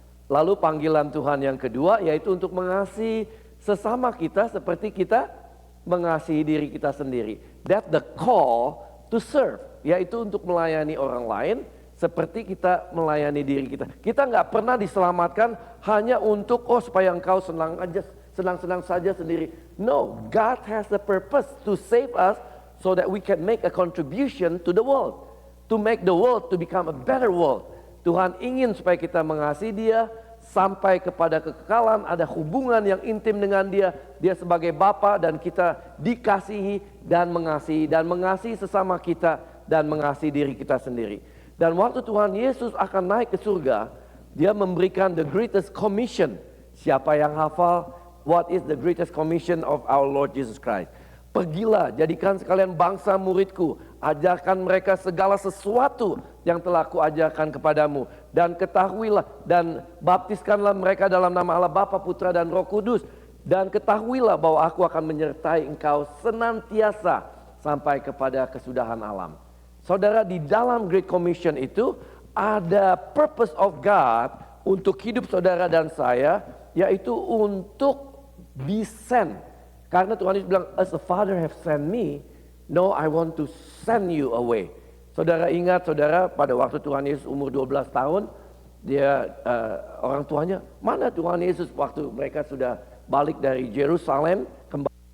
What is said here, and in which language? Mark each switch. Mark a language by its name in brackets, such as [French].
[Indonesian] Lalu panggilan Tuhan yang kedua yaitu untuk mengasihi sesama kita seperti kita mengasihi diri kita sendiri. [English] That the call to serve, [Indonesian] yaitu untuk melayani orang lain seperti kita melayani diri kita. Kita nggak pernah diselamatkan hanya untuk supaya engkau senang-senang saja sendiri. [English] No, God has a purpose to save us so that we can make a contribution to the world, to make the world to become a better world. [Indonesian] Tuhan ingin supaya kita mengasihi Dia sampai kepada kekekalan, ada hubungan yang intim dengan Dia. Dia sebagai Bapa dan kita dikasihi dan mengasihi sesama kita dan mengasihi diri kita sendiri. Dan waktu Tuhan Yesus akan naik ke surga, Dia memberikan [English] the greatest commission. [Indonesian] Siapa yang hafal? [English] What is the greatest commission of our Lord Jesus Christ? [Indonesian] Pergilah, jadikan sekalian bangsa muridku, ajarkan mereka segala sesuatu yang telah kuajarkan kepadamu, dan ketahuilah dan baptiskanlah mereka dalam nama Allah Bapa, Putra dan Roh Kudus, dan ketahuilah bahwa aku akan menyertai engkau senantiasa sampai kepada kesudahan alam. Saudara, di dalam Great Commission itu ada [English] purpose of God [Indonesian] untuk hidup saudara dan saya, yaitu untuk [English] be sent. [Indonesian] Karena Tuhan Yesus bilang, [English] as a father have sent me, no, I want to send you away. [Indonesian] Saudara ingat, saudara, pada waktu Tuhan Yesus umur 12 tahun, dia orang tuanya, mana Tuhan Yesus waktu mereka sudah balik dari Yerusalem, kembali.